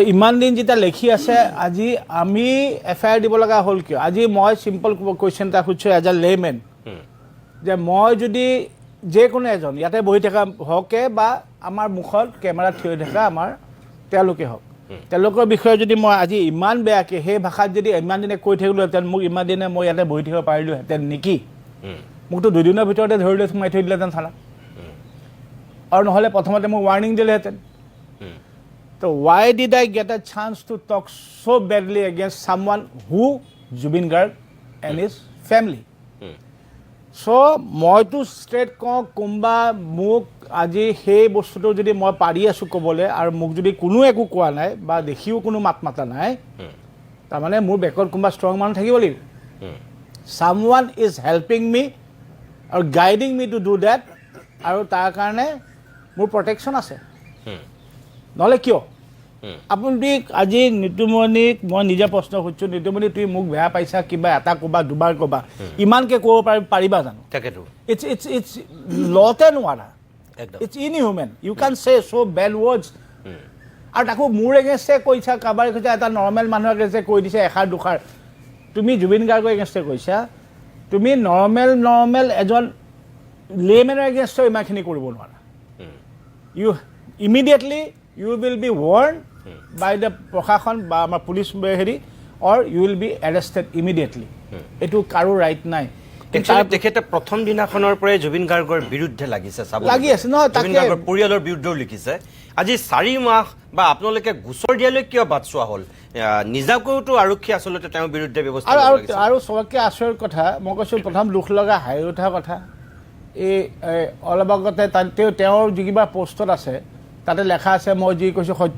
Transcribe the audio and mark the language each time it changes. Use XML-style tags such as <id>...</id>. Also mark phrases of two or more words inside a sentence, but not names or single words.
<as>ইমান দিন যেতিয়া লিখি আছে আজি আমি এফআইআৰ দিব লগা হ'ল কিয় আজি মই</as> <en>simple question</en> <as>এটা সুধিছোঁ</as> <en>as a layman</en> <as>যে মই যদি যিকোনো এজন ইয়াতে বহি থকা হওকে বা আমাৰ মুখত কেমেৰাত থিয় থকা আমাৰ তেওঁলোকে হওক তেওঁলোকৰ বিষয়ে যদি মই আজি ইমান বেয়াকৈ সেই ভাষাত যদি ইমান দিনে কৈ থাকিলোহেঁতেন মোক ইমান দিনে মই ইয়াতে বহি থাকিব পাৰিলোহেঁতেন নেকি মোকতো দুদিনৰ ভিতৰতে ধৰি লৈ সোমাই থৈ দিলেহেঁতেন থানাত আৰু নহ'লে প্ৰথমতে মোক ৱাৰ্ণিং দিলেহেঁতেন</as> <en>তো why did I get a chance to talk so badly against someone who Jubin Garg and his family so</en> <as>মইতো ষ্ট্ৰেট কওঁ কোনোবা মোক আজি সেই বস্তুটো যদি মই পাৰি আছোঁ ক'বলৈ আৰু মোক যদি কোনো একো কোৱা নাই বা দেখিও কোনো মাত মাতা নাই তাৰমানে মোৰ বেকত কোনোবা ষ্ট্ৰং মানুহ থাকিব লাগিব</as> <en>someone is helping me</en> <as>আৰু</as> <en>guiding me to do that</en> <as>আৰু তাৰ কাৰণে মোৰ প্ৰটেকশ্যন আছে নহ'লে কিয় আপুনি আজি নিতুমণিক মই নিজে প্ৰশ্ন সুধিছোঁ নিতুমণি তুমি মোক বেয়া পাইছা কিবা এটা ক'বা দুবাৰ ক'বা ইমানকৈ ক'ব পাৰিবা জানো তাকেতো ইটছ লতে নোৱাৰা</as> <en>it's inhuman you can say so bad words</en> <as>আৰু তাকো মোৰ এগেইনষ্টে কৈছা কাৰোবাৰ কৈছা এটা নৰ্মেল মানুহৰ এগেইনষ্টে কৈ দিছে এষাৰ দুষাৰ তুমি জুবিন গাৰ্গৰ এগেইনষ্টে কৈছা তুমি নৰ্মেল এজন লেমেনৰ এগেইনষ্টে ইমানখিনি কৰিব নোৱাৰা</as> <en>you immediately you will be warned by the</en> <as>প্ৰশাসন বা আমাৰ পুলিচ হেৰি</as> <en>or you will be arrested immediately</en> <as>এটো কাৰো ৰাইট নাই তেখেতে প্ৰথম দিনাখনৰ পৰাই জুবিন গাৰ্গৰ বিৰুদ্ধে লাগিছে লাগি আছে নহয় জুবিন গাৰ্গৰ পৰিয়ালৰ বিৰুদ্ধেও লিখিছে আজি 4 মাহ বা আপোনালোকে গোচৰ দিয়ালৈ কিয় বাদ চোৱা হ'ল নিজাকৈতো আৰক্ষী আচলতে তেওঁৰ বিৰুদ্ধে ব্যৱস্থা আৰু সবকে আচৰিত কথা মই কৈছোঁ প্ৰথম দুখ লগা হাঁহি উঠা কথা এই অলপ আগতে তেওঁৰ যি কিবা পষ্টত আছে তাতে লেখা আছে মই যি কৈছোঁ সত্য</as>